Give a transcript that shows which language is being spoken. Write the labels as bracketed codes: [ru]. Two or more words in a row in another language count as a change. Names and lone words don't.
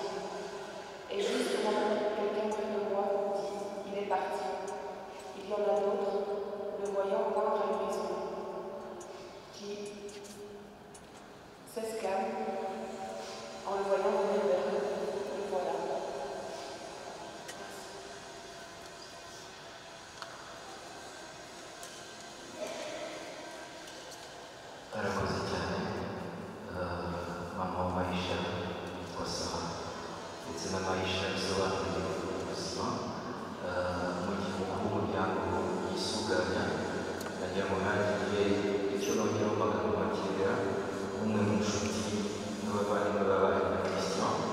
[fr] Et juste au moment où quelqu'un près de moi dit « Il est parti », il y en a d'autres, le voyant poindre à l'horizon, qui s'exclament en le voyant venir vers eux. Le voilà. [rw] Arakoze cyane mama wa Maïcha witwa Sara ndetse na Maïcha bisobanuye ubuzima mu gihe umuryango yisuganya nagira ngo ntangire icyo nongeraho amagambo makeya umwe mu nshuti n'abavandimwe babanye na Christian